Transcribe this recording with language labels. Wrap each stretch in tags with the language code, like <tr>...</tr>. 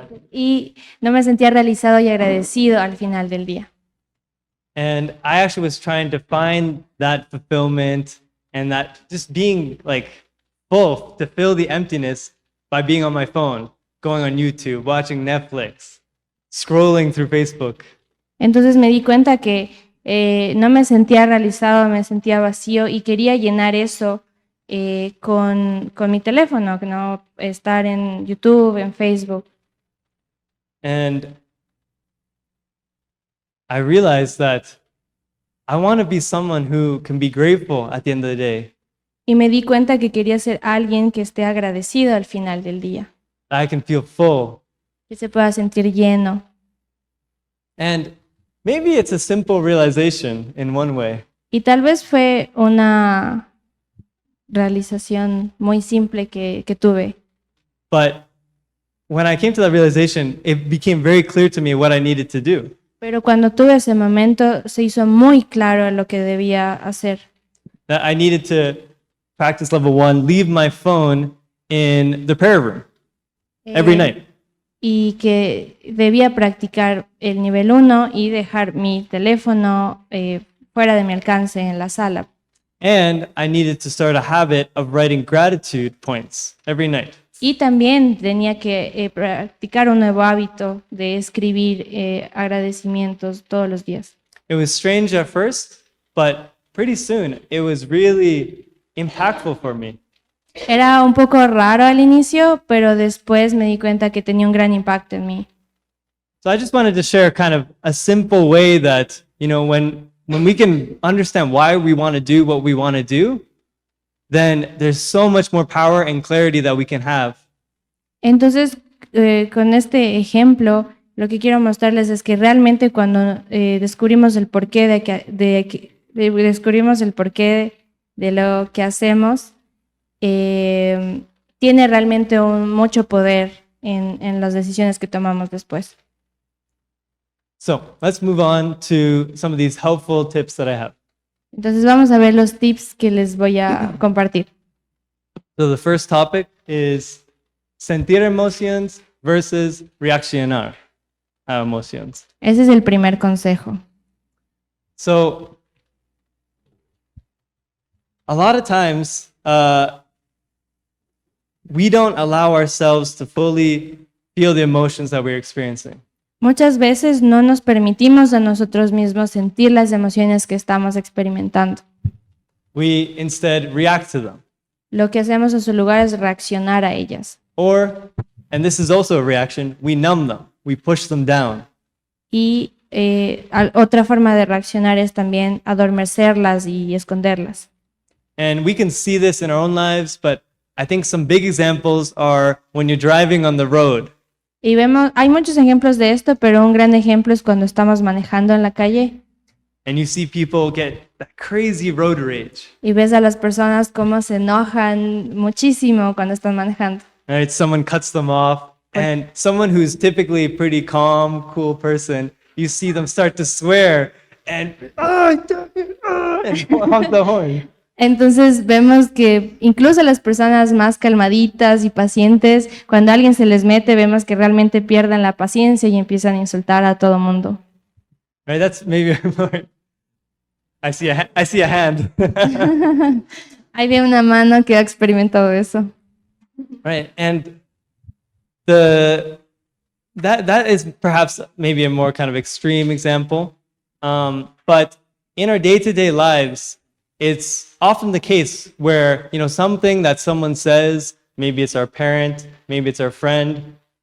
<es>Y no me sentía realizado y agradecido al final del día.</es> <en>And I actually was trying to find that fulfillment and that just being like full, to fill the emptiness by being on my phone, going on YouTube, watching Netflix, scrolling through Facebook.</en> <es>Entonces me di cuenta que no me sentía realizado, me sentía vacío y quería llenar eso con mi teléfono, no estar en YouTube, en Facebook.</es> <en>And I realized that I want to be someone who can be grateful at the end of the day.</en> <es>Y me di cuenta que quería ser alguien que esté agradecido al final del día,</es> <en>That I can feel full.</en> <es>que se pueda sentir lleno.</es> <en>And maybe it's a simple realization in one way,</en> <es>Y tal vez fue una realización muy simple que tuve.</es> <en>but when I came to that realization, it became very clear to me what I needed to do.</en> <es>Pero cuando tuve ese momento, se hizo muy claro lo que debía hacer.</es> <en>That I needed to practice level 1, leave my phone in the prayer room every night.</en> <es>Y que debía practicar el nivel 1 y dejar mi teléfono fuera de mi alcance en la sala.</es> <en>And I needed to start a habit of writing gratitude points every night.</en> <es>Y también tenía que practicar un nuevo hábito de escribir agradecimientos todos los días.</es> <en>It was strange at first, but pretty soon it was really impactful for me.</en> <es>Era un poco raro al inicio, pero después me di cuenta que tenía un gran impacto en mí.</es> <en>So I just wanted to share kind of a simple way that, when we can understand why we want to do what we want to do, then there's so much more power and clarity that we can have.</en> <es>Entonces, con este ejemplo, lo que quiero mostrarles es que realmente cuando descubrimos el porqué descubrimos el porqué de lo que hacemos, tiene realmente mucho poder en las decisiones que tomamos después.</es> <en>So let's move on to some of these helpful tips that I have.</en> <es>Entonces vamos a ver los tips que les voy a compartir.</es> <en>So the first topic is</en> <es>sentir</es> <en>emotions versus</en> <es>reaccionar a</es> <en>emotions.</en> <es>Ese es el primer consejo.</es> <en>So a lot of times we don't allow ourselves to fully feel the emotions that we're experiencing.</en> <es>Muchas veces no nos permitimos a nosotros mismos sentir las emociones que estamos experimentando.</es> <en>We instead react to them.</en> <es>Lo que hacemos en su lugar es reaccionar a ellas.</es> <en>Or, and this is also a reaction, we numb them, we push them down.</en> <es>Y otra forma de reaccionar es también adormecerlas y esconderlas.</es> <en>And we can see this in our own lives, but I think some big examples are when you're driving on the road.</en> <es>Y hay muchos ejemplos de esto, pero un gran ejemplo es cuando estamos manejando en la calle</es> <en>And you see people get that crazy road rage.</en> <es>y ves a las personas cómo se enojan muchísimo cuando están manejando.</es> <en>Right? Someone cuts them off, and someone who's typically a pretty calm, cool person, you see them start to swear and and honk the horn.</en> <es>Entonces vemos que incluso las personas más calmaditas y pacientes, cuando alguien se les mete, vemos que realmente pierden la paciencia y empiezan a insultar a todo mundo.</es> <en>Right? That's maybe I see a hand.</en> <es>Ahí veo una mano que ha experimentado eso.</es> <en>Right? And that is perhaps maybe a more kind of extreme example. But in our day-to-day lives, it's often the case where, something that someone says, maybe it's our parent, maybe it's our friend.</en>